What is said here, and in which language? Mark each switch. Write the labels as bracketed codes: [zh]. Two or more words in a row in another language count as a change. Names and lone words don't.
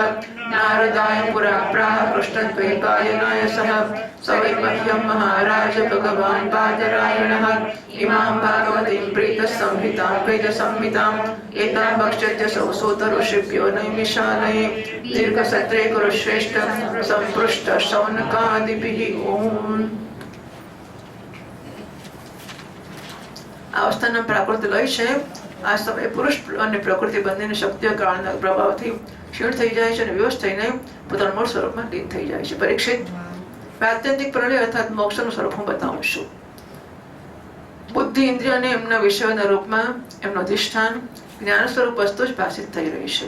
[sa] नारदाय पुरा प्राह कृष्णद्वैपायनाय सह स वै मह्यं महाराज भगवान् बादरायणः इमां भागवतीं प्रीतसंहितां वेदसंहिताम् एतां भक्ष्यत्यसौ सूत ऋषिभ्यो नैमिषालये दीर्घसत्रे कुरुश्रेष्ठ सम्पृष्ट शौनकादिभिः ओम् [gu] આ અવસ્થાના પ્રાકૃત લય છે. આ સમયે પુરુષ અને પ્રકૃતિ બંનેની શક્તિઓ કાળના પ્રભાવથી ક્ષીણ થઈ જાય છે અને વિવશ થઈને પોતાના મૂળ સ્વરૂપમાં લીન થઈ જાય છે. પરીક્ષિત, આત્યંતિક પ્રલય અર્થાત મોક્ષનું સ્વરૂપ હું બતાવું છું. બુદ્ધિ ઇન્દ્રિય અને એમના વિષયોના રૂપમાં એમનું અધિષ્ઠાન જ્ઞાન સ્વરૂપ વસ્તુ જ ભાષિત થઈ રહી છે.